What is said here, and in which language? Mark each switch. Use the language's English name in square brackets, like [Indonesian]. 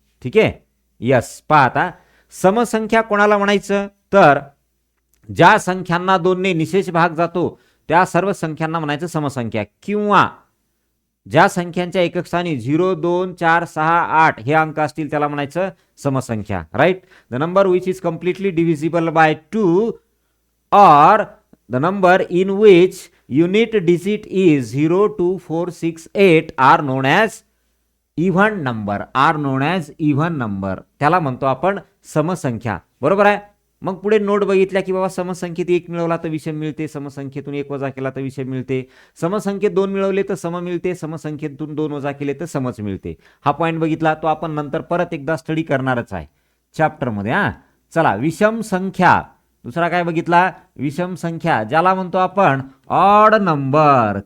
[Marathi] ठीक आहे, यस. पहा आता, समसंख्या कोणाला म्हणायचं, तर ज्या संख्यांना दोनने निशेष भाग जातो त्या सर्व संख्यांना म्हणायचं समसंख्या, किंवा ज्या संख्यांच्या एकक स्थानी 0, 2, 4, 6, 8 हे अंक असतील त्याला म्हणायचं समसंख्या. [English] Right, the number which is completely divisible by 2 or the number in which unit digit is 0, 2, 4, 6, 8 are known as even number. are known as even number, [Marathi] त्याला म्हणतो आपण समसंख्या. बरोबर आहे. मग पुढे नोट बघितल्या की बाबा समसंख्येत 1 मिळवला तर विषम मिळते, समसंख्येतून 1 वजा केला तर विषम मिळते, समसंख्येत 2 मिळवले तर सम मिळते, समसंख्येतून 2 वजा केले तर समच मिळते. हा पॉईंट बघितला, तो आपण नंतर परत एकदा स्टडी करणारच आहे चॅप्टरमध्ये. हा, चला, विषम संख्या. दुसरा काय बघितला, विषम संख्या, ज्याला म्हणतो आपण ऑड नंबर.